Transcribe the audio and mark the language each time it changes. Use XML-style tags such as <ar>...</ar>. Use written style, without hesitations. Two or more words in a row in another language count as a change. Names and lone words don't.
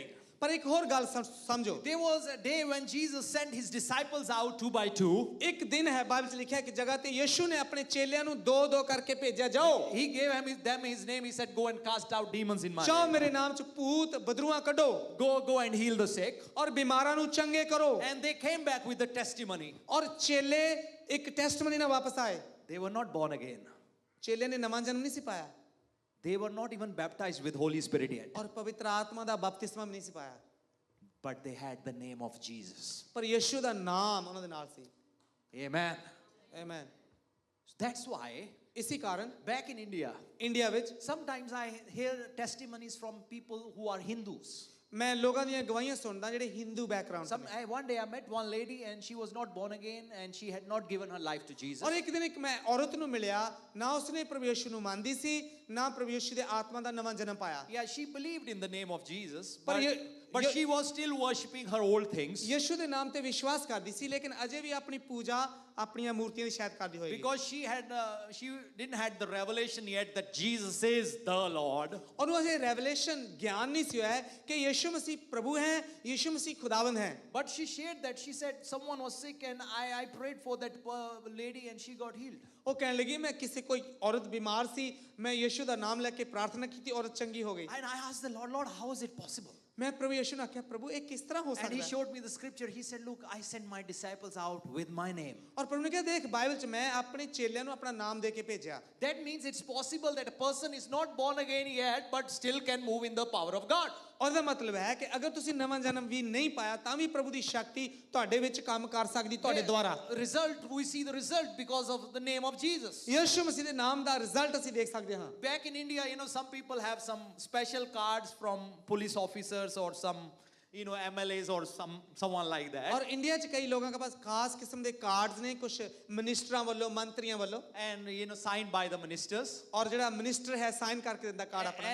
<pa>ਪਰ ਇੱਕ ਹੋਰ ਗੱਲ ਸਮਝੋ</pa> <en>There was a day when Jesus sent his disciples out 2 by 2.</en> <pa>ਇੱਕ ਦਿਨ ਹੈ ਬਾਈਬਲ 'ਚ ਲਿਖਿਆ ਕਿ ਜਗ੍ਹਾ ਤੇ ਯਿਸੂ ਨੇ ਆਪਣੇ ਚੇਲਿਆਂ ਨੂੰ ਦੋ ਦੋ ਕਰਕੇ ਭੇਜਿਆ ਜਾਓ</pa> <en>He gave them his name. He said, go and cast out demons in my</en> <pa>ਜਾਓ</pa> <en>name.</en> <pa>ਮੇਰੇ ਨਾਮ 'ਚ ਭੂਤ ਬਦਰੂਆਂ ਕੱਢੋ</pa> <en>Go and heal the sick.</en> <pa>ਔਰ ਬਿਮਾਰਾਂ ਨੂੰ ਚੰਗੇ ਕਰੋ</pa> <en>And they came back with the testimony.</en> <pa>ਔਰ ਚੇਲੇ ਇੱਕ ਟੈਸਟਮਨੀ ਨਾਲ ਵਾਪਸ ਆਏ</pa> <en>They were not born again.</en> <pa>ਚੇਲੇ ਨੇ ਨਵਾਂ ਜਨਮ ਨਹੀਂ ਸੀ ਪਾਇਆ</pa> <en>They were not even baptized with Holy Spirit yet.</en> <pa>ਔਰ ਪਵਿੱਤਰ ਆਤਮਾ ਦਾ ਬਪਤਿਸਮਾ ਵੀ ਨਹੀਂ ਸੀ ਪਾਇਆ</pa> <en>But they had the name of Jesus.</en> <pa>ਪਰ ਯਿਸੂ ਦਾ ਨਾਮ ਉਹਨਾਂ ਦੇ ਨਾਲ ਸੀ</pa> <en>Amen.</en> <pa>ਆਮੇਨ</pa> <en>That's why</en> <pa>ਇਸੇ ਕਾਰਨ</pa> <en>back in India,</en> <pa>ਇੰਡੀਆ ਵਿੱਚ</pa> <en>sometimes I hear testimonies from people who are Hindus.</en> <pa>ਮੈਂ ਲੋਕਾਂ ਦੀਆਂ ਗਵਾਹੀਆਂ ਸੁਣਦਾ ਜਿਹੜੇ ਹਿੰਦੂ ਬੈਕਗ੍ਰਾਉਂਡ ਤੋਂ ਨੇ</pa> <en>One day I met one lady and she was not born again and she had not given her life to Jesus.</en> <pa>ਔਰ ਇੱਕ ਦਿਨ ਇੱਕ ਮੈਂ ਔਰਤ ਨੂੰ ਮਿਲਿਆ ਨਾ ਉਸਨੇ ਪ੍ਰਭੂ ਯਿਸੂ ਨੂੰ ਮੰਨਦੀ ਸੀ ਨਾ ਪ੍ਰਭੂ ਯਿਸੂ ਦੇ ਆਤਮਾ ਦਾ ਨਵਾਂ ਜਨਮ ਪਾਇਆ</pa> <en>Yeah, she believed in the name of Jesus, But but she was still worshipping her old things</en> <pa>ਯਿਸੂ ਦੇ ਨਾਮ ਤੇ ਵਿਸ਼ਵਾਸ ਕਰਦੀ ਸੀ ਲੇਕਿਨ ਅਜੇ ਵੀ ਆਪਣੀ ਪੂਜਾ ਆਪਣੀਆਂ ਮੂਰਤੀਆਂ ਦੀ ਸ਼ਾਇਦ ਕਰਦੀ ਹੋਏਗੀ</pa> <en>because she didn't had the revelation yet that Jesus is the Lord.</en> <pa>ਉਹਨੂੰ ਅਜੇ ਰੈਵਲੇਸ਼ਨ ਗਿਆਨ ਨਹੀਂ ਸੀ ਹੋਇਆ ਕਿ ਯਿਸੂ ਮਸੀਹ ਪ੍ਰਭੂ ਹੈ ਯਿਸੂ ਮਸੀਹ ਖੁਦਾਵੰਦ ਹੈ</pa> <en>But she shared that she said someone was sick and I prayed for that lady and she got healed.</en> <pa>ਉਹ ਕਹਿਣ ਲੱਗੀ ਮੈਂ ਕਿਸੇ ਕੋਈ ਔਰਤ ਬਿਮਾਰ ਸੀ ਮੈਂ ਯਿਸੂ ਦਾ ਨਾਮ ਲੈ ਕੇ ਪ੍ਰਾਰਥਨਾ ਕੀਤੀ ਔਰਤ ਚੰਗੀ ਹੋ ਗਈ</pa> <en>And I asked the Lord, how is it possible?</en> <pa>ਮੈਂ ਪ੍ਰਭੂ ਯਿਸੂ ਨੂੰ ਆਖਿਆ ਪ੍ਰਭੂ ਇਹ ਕਿਸ ਤਰ੍ਹਾਂ ਹੋ</pa> <en>And he</en> <pa>ਸਕਦਾ ਹੈ</pa> <en>showed me the scripture. He said, look, I sent my disciples out with my name.</en> <pa>ਔਰ ਪ੍ਰਭੂ ਨੇ ਕਿਹਾ ਦੇਖ ਬਾਈਬਲ 'ਚ ਮੈਂ ਆਪਣੇ ਚੇਲਿਆਂ ਨੂੰ ਆਪਣਾ ਨਾਮ ਦੇ ਕੇ ਭੇਜਿਆ</pa> <en>That means it's possible that a person is not born again yet but still can move in the power of God.</en> <pa>ਉਹਦਾ ਮਤਲਬ ਹੈ ਕਿ ਅਗਰ ਤੁਸੀਂ ਨਵਾਂ ਜਨਮ ਵੀ ਨਹੀਂ ਪਾਇਆ ਤਾਂ ਵੀ ਪ੍ਰਭੂ ਦੀ ਸ਼ਕਤੀ ਤੁਹਾਡੇ ਵਿੱਚ ਕੰਮ ਕਰ ਸਕਦੀ ਤੁਹਾਡੇ ਦੁਆਰਾ</pa> <en>We see the result because of the name of Jesus.</en> <pa>ਯਿਸੂ ਮਸੀਹ ਦੇ ਨਾਮ ਦਾ ਰਿਜ਼ਲਟ ਅਸੀਂ ਦੇਖ ਸਕਦੇ ਹਾਂ</pa> <en>Back in India, some people have some special cards from police officers or some MLAs or someone like that.</en> <pa>ਔਰ ਇੰਡੀਆ 'ਚ ਕਈ ਲੋਕਾਂ ਦੇ ਪਾਸ ਖਾਸ ਕਿਸਮ ਦੇ ਕਾਰਡਸ ਨੇ ਕੁਝ ਮਿਨਿਸਟਰਾਂ ਵੱਲੋਂ ਮੰਤਰੀਆਂ ਵੱਲੋਂ</pa> <en>And signed by the ministers.</en> <pa>ਔਰ ਜਿਹੜਾ ਮਿਨਿਸਟਰ ਹੈ ਸਾਈਨ ਕਰਕੇ ਦਿੰਦਾ ਕਾਰਡ ਆਪਣਾ</pa>